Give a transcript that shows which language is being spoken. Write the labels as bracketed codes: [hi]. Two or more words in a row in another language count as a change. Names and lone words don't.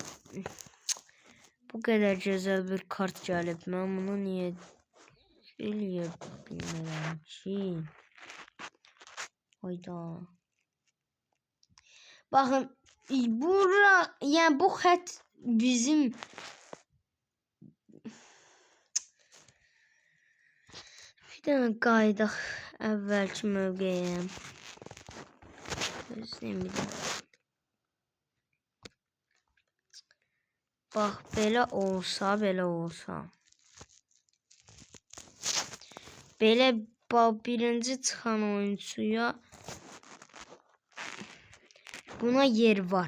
[tr] Bu kadar güzel bir kart gelip ben bunu niye bilmiyorum ki. Hayda. Bakın bura yani bu hat bizim bir tane [az] qayıdaq əvvəlki mövqeyə. Bax belə olsa. Belə birinci çıxan oyuncuya buna yer var.